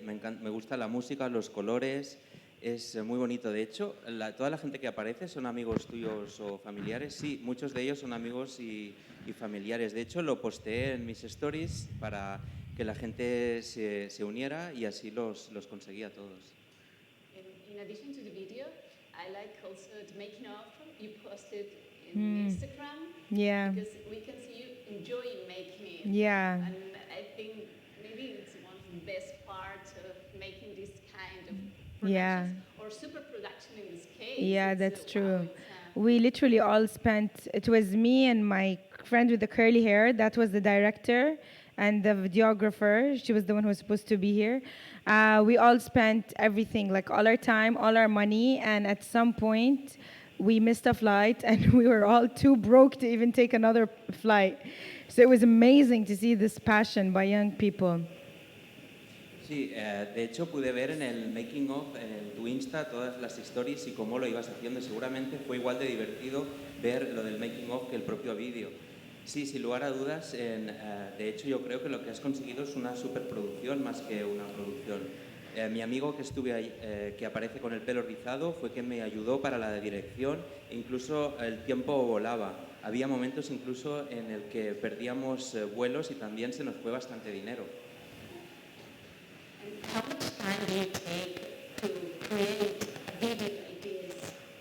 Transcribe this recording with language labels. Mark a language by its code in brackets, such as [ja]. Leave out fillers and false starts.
[es] Me gusta la música, los colores, es muy bonito. De hecho, toda la gente que aparece son amigos tuyos o familiares. Sí, muchos de ellos son amigos y familiares. De hecho, lo posteé en mis stories para que la gente se uniera y así los conseguí a todos. [en] In addition to the video, I like also the making of. You posted in Instagram. Yeah. Because we can see you enjoying making it. Yeah. And I think maybe it's one of the best parts of making this kind of Yeah. productions or super production in this case. Yeah, It's, that's wow, true. it's, We literally all spent, it was me and my friend with the curly hair, that was the director, and the videographer, she was the one who was supposed to be here. We all spent everything, like all our time, all our money, and at some point, we missed a flight and we were all too broke to even take another flight. So it was amazing to see this passion by young people. [es] Sí, Sí, de hecho pude ver en el making of, en tu Insta, todas las stories y cómo lo ibas haciendo. Seguramente fue igual de divertido ver lo del making of que el propio vídeo. Sí, sin lugar a dudas, de hecho yo creo que lo que has conseguido es una superproducción más que una producción. Mi amigo que estuve ahí, que aparece con el pelo rizado, fue quien me ayudó para la dirección e incluso el tiempo volaba. Había momentos incluso en el que perdíamos vuelos y también se nos fue bastante dinero. [en] How much time do you take to create a video like this?